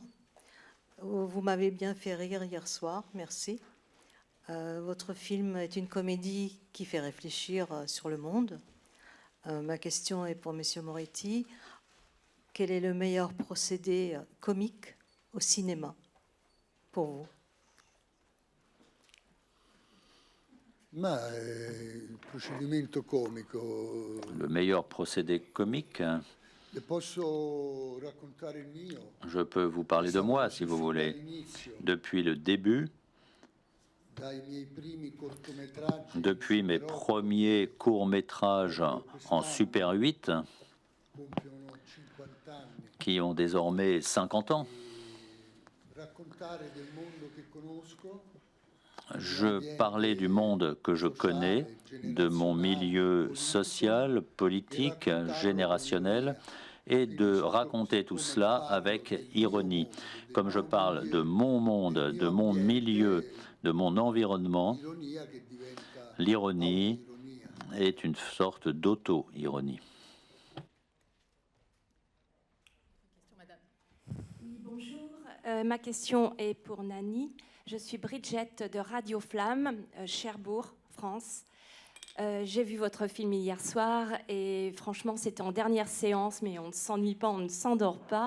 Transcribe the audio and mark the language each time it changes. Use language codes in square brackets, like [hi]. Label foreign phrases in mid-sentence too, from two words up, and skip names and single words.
[fr] Vous m'avez bien fait rire hier soir, merci. Votre film est une comédie qui fait réfléchir sur le monde. Ma question est pour Monsieur Moretti. Quel est le meilleur procédé comique au cinéma pour vous? [it] Ma il procedimento comico. [fr] Le meilleur procédé comique, [it] Le posso raccontare il mio? [fr] je peux vous parler de moi si vous voulez. Depuis le début, [it] Dai miei primi cortometraggi [fr] depuis mes premiers courts-métrages en Super 8, [it] compiono 50 anni. [fr] qui ont désormais 50 ans, [it] Raccontare del mondo che conosco. [fr] je parlais du monde que je connais, de mon milieu social, politique, générationnel, et de raconter tout cela avec ironie. Comme je parle de mon monde, de mon milieu, de mon environnement, [it] Ironia che diventa [fr] l'ironie [it] ironia. [fr] est une sorte d'auto-ironie. Question, madame. Oui, bonjour. Ma question est pour Nani. Je suis Bridget de Radio Flamme, Cherbourg, France. J'ai vu votre film hier soir et franchement, c'était en dernière séance, mais on ne s'ennuie pas, on ne s'endort pas.